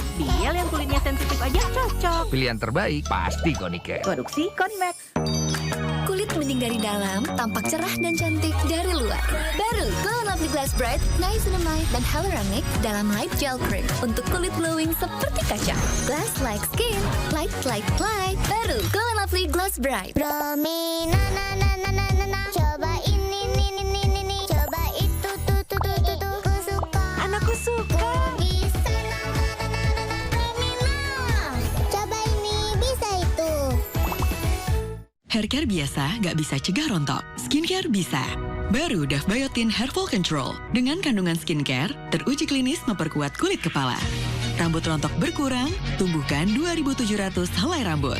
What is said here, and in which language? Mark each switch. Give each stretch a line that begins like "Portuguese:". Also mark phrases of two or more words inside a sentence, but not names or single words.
Indonesian: Biel yang kulitnya sensitif aja cocok. Pilihan terbaik pasti Konicare. Produksi Convex. Kulit mending dari dalam, tampak cerah dan cantik dari luar. Baru Glow & Lovely Glass Bright, Niacinamide dan Hyaluronic dalam Light Gel Cream untuk kulit glowing seperti kaca.
English: Glass like skin, light like light. Baru Glow & Lovely Glass Bright. Promi na na na na na na na.
Indonesian: Coba ini coba itu tuh. Ku suka. Anakku suka. Bisa na na na na na na. Promina. Coba ini bisa itu. Haircare biasa nggak bisa cegah rontok. Skincare bisa. Baru Dove Biotin Hair Fall Control. Dengan kandungan skincare, teruji klinis memperkuat kulit kepala. Rambut rontok berkurang, tumbuhkan 2.700 helai rambut.